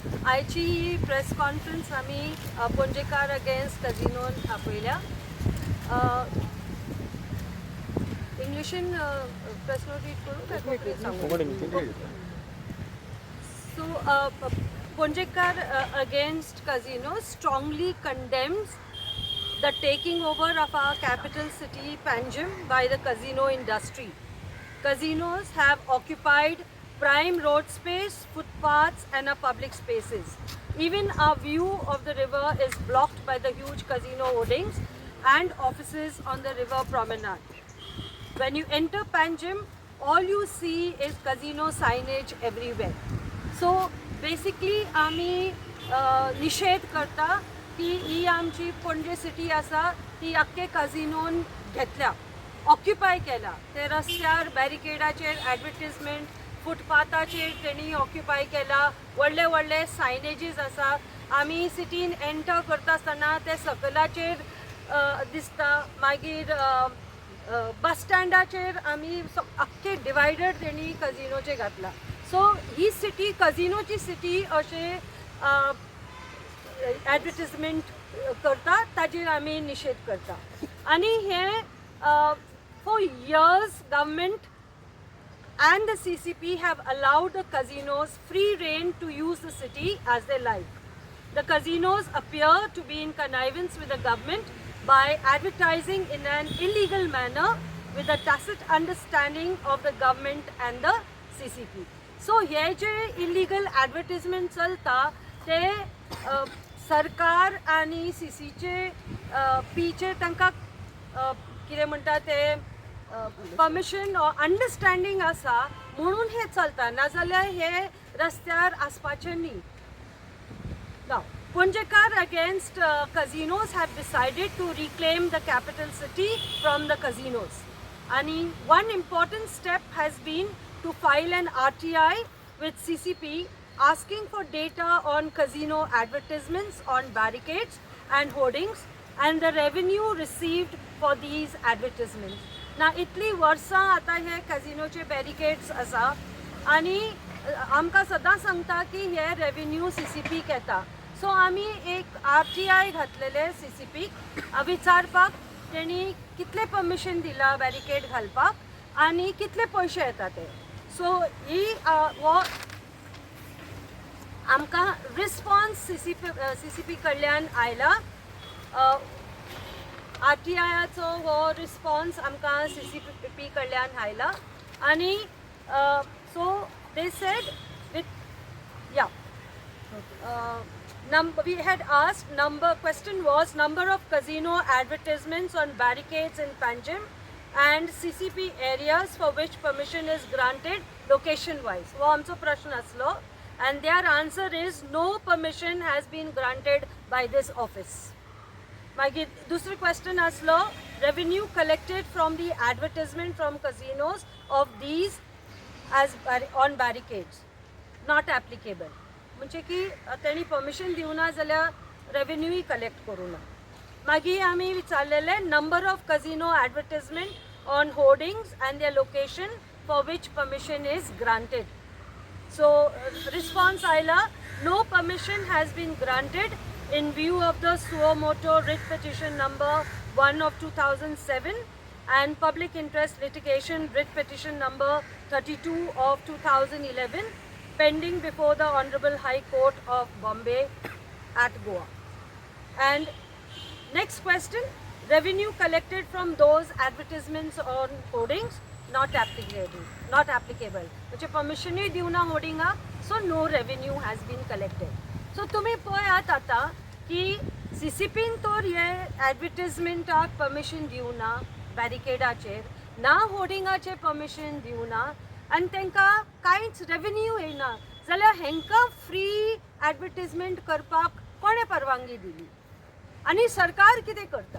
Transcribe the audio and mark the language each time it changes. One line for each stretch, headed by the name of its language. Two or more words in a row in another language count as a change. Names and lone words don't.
Konkani: आयची प्रेस कॉन्फरन्स आम्ही पणजेकार अगेन्स्ट कझिनोन आपयल्या. इंग्लिशीन प्रेस नोट रीड करू काय कोंकणीन सांगू?
English: So, Ponjekar against Casino strongly condemns the taking over of our capital city Panjim by the casino industry. Casinos have occupied prime road space, footpaths and our public spaces. Even our view of the river is blocked by the huge casino hoardings and offices on the river promenade. When you enter Panjim, all you see is casino signage everywhere. So basically
Konkani: आम्ही निषेध करता की ही आमची पणजे सिटी आसा ती अख्खे कझिनोन घेतल्या, ऑक्युपाय केला. ते रस्त्यार बॅरिकेडाचेर ॲडवर्टिजमेंट, फुटपाथाचेर तेणी ऑक्युपाय केला. व्हडले व्हडले सायनेजीस आसा. आमी सिटीन एंटर करता आसतना ते सकलाचेर दिसता. मागीर बस स्टँडाचेर आमी अख्खे डिवायडर तेणी कझिनोचे घातला. सो ही सिटी कझिनोची सिटी अशें ॲडवर्टिजमेंट करता, ताजेर आमी निषेध करता. आनी हे
English: four years government and the CCP have allowed the casinos free rein to use the city as they like. The casinos appear to be in connivance with the government by advertising in an illegal manner with a tacit understanding of the government and the CCP.
Konkani: So हे जे इलिगल ॲडवर्टिजमेंट चलता ते सरकार आणि सीसीचे पीचे तांकां कितें म्हणटा ते
English: permission or understanding
Konkani: आसा म्हणून हे चलता, नाजाल्यार हे रस्त्यार आसपाचें न्ही.
English: Now, Ponjekar against casinos have decided to reclaim the capital city from the casinos. And one important step has been to file an RTI with CCP asking for data on casino advertisements on barricades and hoardings and the revenue received for these advertisements.
Konkani: ना इतली वर्सां आतां हे कॅझिनोचे बॅरिकेड्स आसा आनी आमकां सदां सांगता की हे रेवेन्यू CCP येता. सो आमी एक RTI घातलेले CCPक विचारपाक तेणी कितले परमिशन दिला बॅरिकेड घालपाक आनी कितले पयशे येता ते. सो ही हो आमकां रिस्पॉन्स CCP कडल्यान आयला. RTIचो हो रिस्पॉन्स आमकां CCP कडल्यान आयला आनी
English: so they said with we had asked question was number of casino advertisements on barricades in Panjim and CCP areas for which permission is granted location wise.
Konkani: वो आमचो प्रश्न आसलो
English: and their answer is no permission has been granted by this office.
Konkani: मागीर दुसरी क्वेश्चन आसलो
English: revenue collected from the advertisement from casinos of these as on barricades not applicable.
Konkani: म्हणजे की तेणी परमिशन दिवना जाल्यार रेवेन्यूय कलेक्ट करूना. मागीर आमी विचारलेले
English: number of casino advertisement on hoardings and their location for which permission is granted.
Konkani: सो रिस्पॉन्स आयला
English: no permission has been granted in view of the suo moto writ petition number 1 of 2007 and public interest litigation writ petition number 32 of 2011 pending before the Honorable High Court of Bombay at Goa. And next question, revenue collected from those advertisements on hoardings not applicable. which permission
Konkani: ही दिवना
English: hoardinga, so no revenue has been collected.
Konkani: सो तुम्ही पळयात आतां की CCPन तर हे ॲडवर्टिजमेंटाक परमिशन दिवना बॅरिकेडाचेर, ना होर्डिंगाचेर परमिशन दिवना आनी तांकां कांयच रेवेन्यू येना जाल्यार हेंकां
English: free advertisement
Konkani: करपाक कोणे परवानगी दिली आनी सरकार कितें करता.